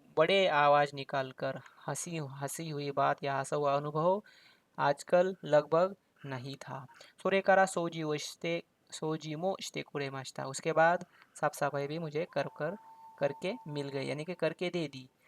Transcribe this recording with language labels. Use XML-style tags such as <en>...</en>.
<hi>बड़े आवाज़ निकालकर हंसी हुई बात या हंसा हुआ अनुभव आजकल लगभग नहीं था।</hi> <ja>それから掃除もしてくれました।</ja> <hi>उसके बाद साफ सफाई भी मुझे करके मिल गई, यानी कि करके दे दी।</hi>